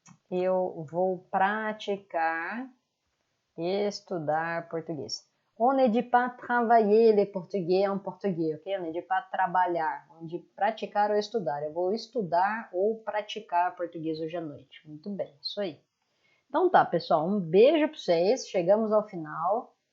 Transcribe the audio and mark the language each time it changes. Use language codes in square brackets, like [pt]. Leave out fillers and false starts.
[pt] Eu vou praticar e estudar português. [fr] On ne dit pas travailler le portugais en português, ok? On ne dit pas trabalhar, on dit praticar ou estudar. [pt] Eu vou estudar ou praticar português hoje à noite. Muito bem, isso aí. Então tá, pessoal, um beijo para vocês. Chegamos ao final.